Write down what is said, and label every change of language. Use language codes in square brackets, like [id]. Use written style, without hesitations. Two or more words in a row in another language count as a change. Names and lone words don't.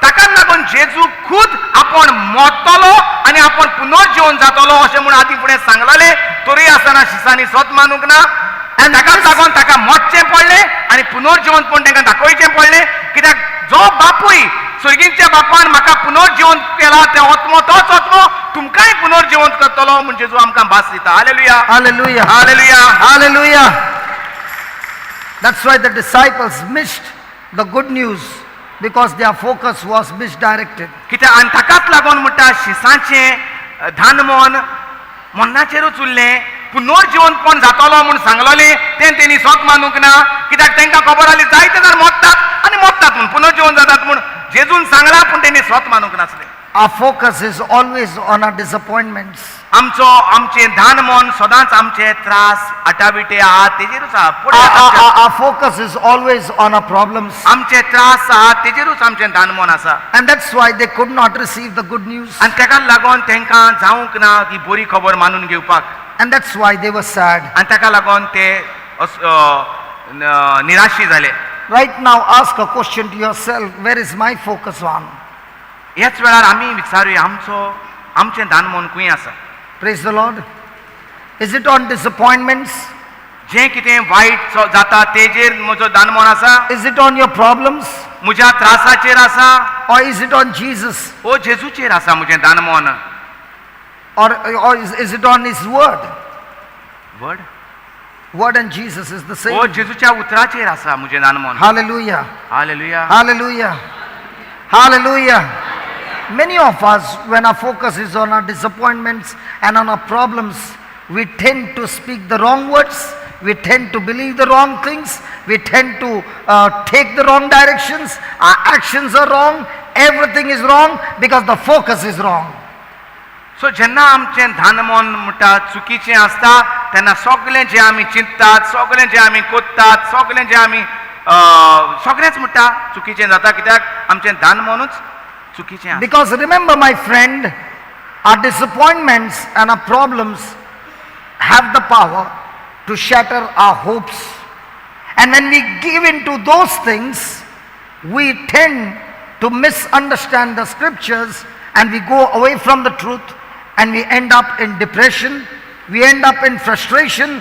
[kok] ताका लागून जेजू खुद आपण मरतलो आनी आपण पुनर्जीवन जातलो अशें म्हूण आदी फुडें सांगलेलें, तरी आसतना शिसांनी स्वत मानूंक ना. आनी ताकाच लागून ताका मरचें पडलें आनी पुनर्जीवन पूण तांकां दाखोवचें पडलें. कित्याक जो बापूय स्वर्गीच्या बापान म्हाका पुनर्जीवन केला, ते आत्मो तोच आत्मो तुमकांय पुनर्जीवन करतलो म्हूण जेजू आमकां भास दिता. हालेलुया, [en] Hallelujah. [kok] हालेलुया. [en] Hallelujah. That's why the disciples missed the good news, because their focus was misdirected. [kok] कित्याक आनी ताकाच लागून म्हणटा शिसांचें धान मन मन्नाचेरूच उरलें. पुनर्जीवन पण जातलो म्हूण सांगलोलें तें तेणी स्वत मानूंक ना. कित्याक तांकां खबर आसली जायते जाण मरतात आनी मरतात म्हूण, पुनर्जीवन जातात म्हूण जेजून सांगलां, पूण तेणी स्वत मानूंक नासलें. [en] Our focus is always on our disappointments. [kok] आमचें धान मन सदांच आमचे त्रास आटाबिटे आहात तेजेरूच आहा. [en] Our focus is always on our problems. [kok] आमचे त्रास आहात तेजेरूच आमचें धान मन आसा. [en] And that's why they could not receive the good news. [kok] आनी ताका लागून तांकां जावंक ना ती बरी खबर मानून घेवपाक. [en] And that's why they were sad. [kok] आनी ताका लागून ते निराशी जाले. [en] Right now, ask a question to yourself, where is my focus on? [kok] ह्याच वेळार आमी विचारुया आमचें धान मन खंय आसा. [en] Praise the Lord. Is it on disappointments? [kok] जें कितें वायट जाता तेजेर म्हजो धान मन आसा, [en] Is it on your problems? [kok] म्हज्या त्रासाचेर आसा, [en] Or is it on Jesus? [kok] ओ जेजूचेर आसा म्हजें धान मन. [en] Or is it on His word? वर्ड Word and Jesus is the [kok] ओ [en] same. [kok] जेजूच्या उतराचेर आसा म्हजें धान मन. [en] Hallelujah. [kok] हालेलुया. [en] Hallelujah. Hallelujah. Many of us, when our focus is on our disappointments and on our problems, we tend to speak the wrong words, we tend to believe the wrong things, we tend to take the wrong directions, our actions are wrong, everything is wrong because the focus is wrong. [kok] सो जेन्ना आमचें धान मन म्हणटा चुकीचें आसता तेन्ना सगळें जें आमी चिंततात, सगळें जें आमी कोत्तात, सगळें जें आमी सगळेंच म्हणटा चुकीचें जाता. कित्याक आमचें धान मनूच चुकीचें आसा. [en] Because remember, my friend, our disappointments and our problems have the power to shatter our hopes. And when we give in to those things, we tend to misunderstand the scriptures and we go away from the truth and we end up in depression, we end up in frustration.